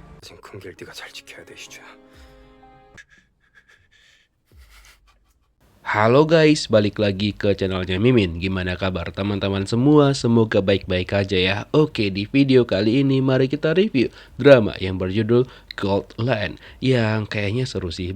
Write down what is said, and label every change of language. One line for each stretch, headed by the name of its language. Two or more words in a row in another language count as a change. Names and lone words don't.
Korean: 같은 큰 길 네가 잘 지켜야 돼, 희주야.
Indonesian: Halo guys, balik lagi ke channelnya Mimin. Gimana kabar teman-teman semua? Semoga baik-baik aja ya. Oke, di video kali ini mari kita review drama yang berjudul Gold Land, yang kayaknya seru sih.